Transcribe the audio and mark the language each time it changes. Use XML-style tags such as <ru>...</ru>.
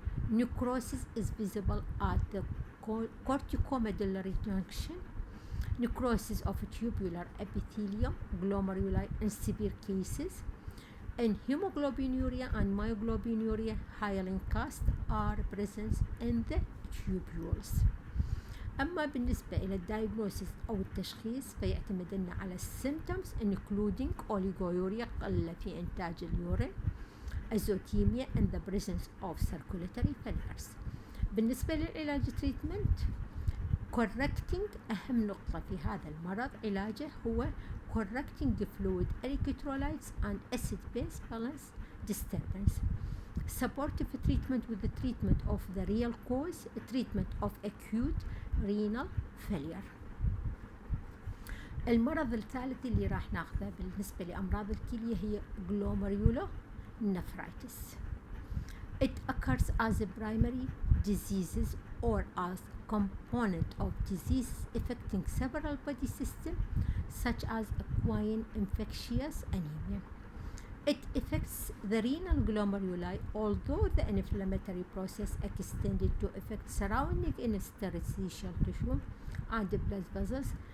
<en>Necrosis is visible at the corticomedullary junction. Necrosis of tubular epithelium glomeruli in severe cases. And hemoglobinuria and myoglobinuria, hyaline cast, are present in the tubules.</en> <ar>أما بالنسبة إلى الدايجنوسيس أو التشخيص فيعتمد لنا على السيمتومز</ar> <en>including oliguria</en> <ar>قلة في إنتاج اليورين,</ar> <en>azotemia and the presence of circulatory failures.</en> <ar>بالنسبة للعلاج</ar> <en>treatment correcting</en> <ar>أهم نقطة في هذا المرض علاجه هو</ar> <en>correcting the fluid electrolytes and acid-base balance disturbance. Supportive treatment with the treatment of the real cause, treatment of acute renal failure.</en> <ar>المرض الثالث اللي راح ناخذه بالنسبة لأمراض الكلية هي glomerular nephritis.</ar> <en>It occurs as a primary diseases or as component of disease affecting several body systems such as equine infectious anemia. It affects the renal glomeruli, although the inflammatory process extended to affect surrounding interstitial tissue and blood vessels.</en>